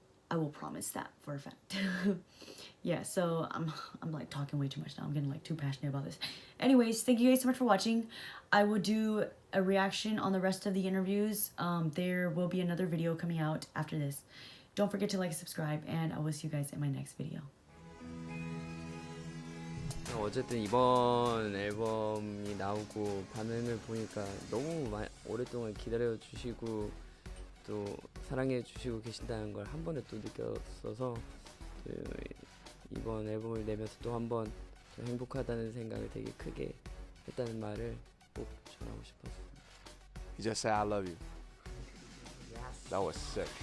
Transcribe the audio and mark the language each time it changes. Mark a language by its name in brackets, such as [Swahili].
[English] I will promise that for a fact. Yeah, so I'm like talking way too much now. I'm getting like too passionate about this. Anyways, thank you guys so much for watching. I will do a reaction on the rest of the interviews. There will be another video coming out after this. Don't forget to like, subscribe, and I will see you guys in my next video. [Korean] 어쨌든 이번 앨범이 나오고 반응을 보니까 너무 오랫동안 기다려주시고 또 사랑해주시고 계신다는 걸 한 번에 또 느꼈어서 이번 앨범을 내면서 또 한 번 행복하다는 생각을 되게 크게 했다는 말을 꼭 전하고 싶었습니다. [English] You just say I love you. Yes. That was sick.